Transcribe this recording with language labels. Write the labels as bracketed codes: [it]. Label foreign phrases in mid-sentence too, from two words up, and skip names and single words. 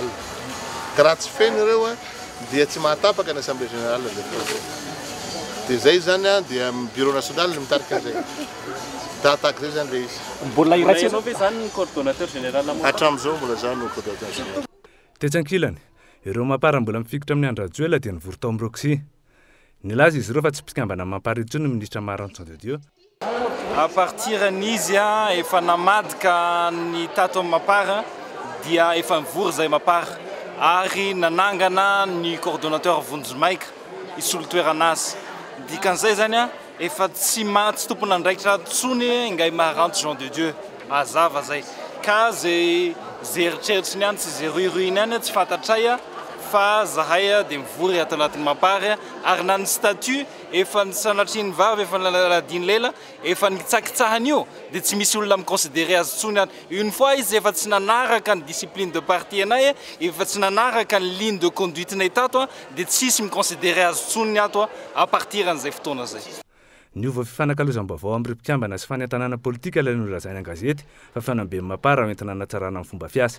[mg] Ka raha tsy feno ireo dia tsy mahatapaka ny [fr] assemblée générale [mg] dia zay zany dia [fr] bureau national [mg] mitarika zay. Tahaka zay zany le izy. Mbola iraisana ve zany ny [fr] coordonnateur général [mg] hatramin'izao mbola zany no [fr] coordonnateur général. [mg] Tetsankilany ireo mapara mbola mifikitra amin'ny Andry Rajoelina dia nivory tao amin'ny Roxy. Nilaza izy ireo fa tsy mpikambana mapara intsony ny ministra Marantsy de Dieu. [fr] À partir [mg] n'izy efa namadika ny tato amin'ny mapara dia efa nivory zay mapara ary nanangana ny coordonnateur Vonjimaika isolo toerana azy. Dikan'izay zany efa tsy tompona andraikitra tsony ngay Marantsy Jean de Dieu azava zay ka zay eritreritry ny any sy zay ruiruiny any tsy fantatray fa zahay dia mivory ato anatin'ny mapara ary na ny statut efa ny sanatriny vavy efa naladiny lela efa nitsakitsahany io dia tsy misy olona miconsidéré azy tsony any. [fr] Une fois [mg] izy efa tsy nanaraka ny [fr] discipline de parti [mg] anay efa tsy nanaraka ny [fr] ligne de conduite [mg] nay tato dia tsy misy miconsidéré azy tsony ato [fr] à partir [mg] an'izay fotoana zay. Niova fifanankalozam-baovao amin'ny mpikambana sy fanentanana politika ilay nolazainy an-gazety fa fanambe mapara entina natsarana amin'ny fomba fiasa.